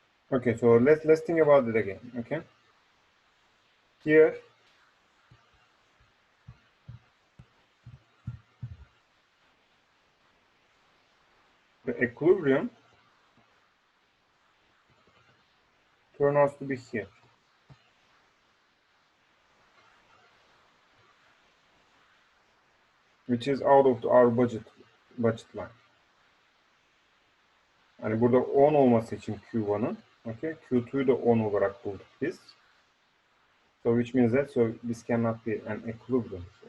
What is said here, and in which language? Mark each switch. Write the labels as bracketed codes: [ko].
[en] Okay, so let's think about it again. Okay, here the equilibrium turns out to be here, which is out of our budget line. [tr] Yani burada 10 olması için Q1'ın, okay, Q2'yu da 10 olarak bulduk biz. [en] So which means that so this cannot be an equilibrium.